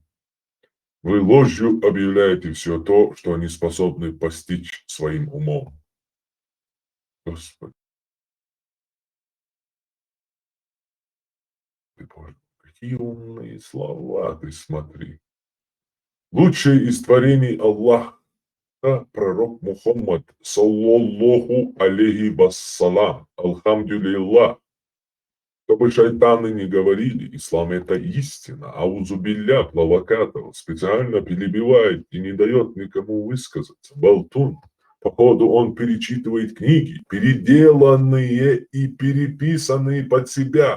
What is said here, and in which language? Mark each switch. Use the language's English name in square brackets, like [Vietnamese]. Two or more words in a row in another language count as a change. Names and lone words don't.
[Russian] Вы ложью объявляете все то, что они способны постичь своим умом. Господи. Боже, какие умные слова, ты смотри. Лучший из творений Аллах, пророк Мухаммад, [Arabic] صلى الله عليه وسلم, [Russian] алхамдулиллах. Чтобы шайтаны не говорили, ислам это истина, аузубилля плавакатов специально перебивает и не дает никому высказаться. Болтун. Походу он перечитывает книги, переделанные и переписанные под себя.